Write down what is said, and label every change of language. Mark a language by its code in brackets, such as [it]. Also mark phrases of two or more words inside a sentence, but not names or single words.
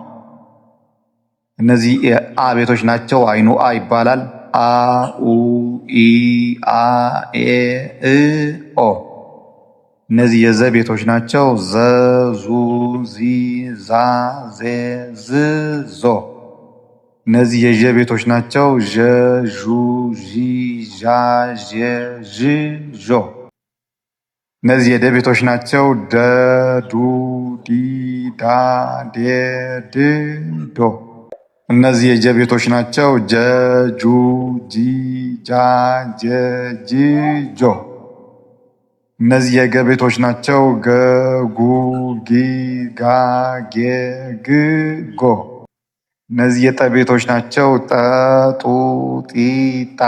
[am] እነዚህ የአ ቤቶች ናቸው። አይኑ አ ይባላል። አ ኡ ኢ አ ኤ እ ኦ። እነዚህ የዘ ቤቶች ናቸው። ዘ ዙ ዚ ዛ ዜ ዝ ዞ። እነዚህ የዠ ቤቶች ናቸው። ዠ ዡ ዢ ዣ ዤ ዥ ዦ። እነዚህ የደ ቤቶች ናቸው። ደ ዱ ዲ ዳ ዴ ድ ዶ። እነዚህ የጀ ቤቶች ናቸው። ጀ ጁ ጂ ጃ ጀ ጅ ጆ። እነዚህ የገ ቤቶች ናቸው። ገ ጉ ጊ ጋ ጌ ግ ጎ። እነዚህ የጠ ቤቶች ናቸው። ጠ ጡ ጢ ጣ